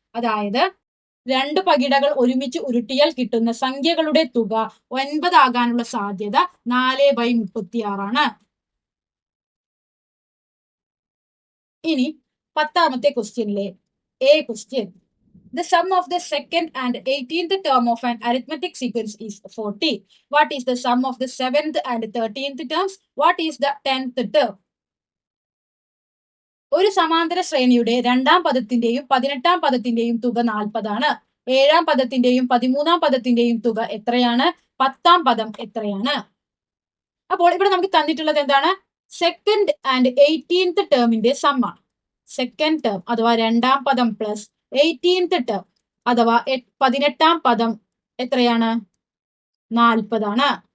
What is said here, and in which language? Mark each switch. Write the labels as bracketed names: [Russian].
[Malayalam] അതായത് 2 പകിടകൾ ഒരുമിച്ച് ഉരുട്ടിയാൽ കിട്ടുന്ന സംഖ്യകളുടെ തുക 9 ആകാനുള്ള സാധ്യത 4/36 ആണ്. ഇനി 10ാമത്തെ ക്വസ്റ്റ്യനിലെ [English] A question. The sum of the second and 18th term of an arithmetic sequence is 40. What is the sum of the 7th and 13th terms? What is the 10th term? [Malayalam] ഒരു സമാന്തര ശ്രേണിയുടെ 2ാം പദത്തിന്റെയും 18ാം പദത്തിന്റെയും തുക 40 ആണ്. 7ാം പദത്തിന്റെയും 13ാം പദത്തിന്റെയും തുക എത്രയാണ്? 10ാം പദം എത്രയാണ്? അപ്പോൾ ഇവിടെ നമുക്ക് തന്നിട്ടുള്ളത് എന്താണ്? Second and 18th ടേമിന്റെ സമ്മാണ്. Second term അഥവാ 2ാം പദം പ്ലസ് 18th ടേം അഥവാ 18ാം പദം എത്രയാണ്? 40 ആണ്.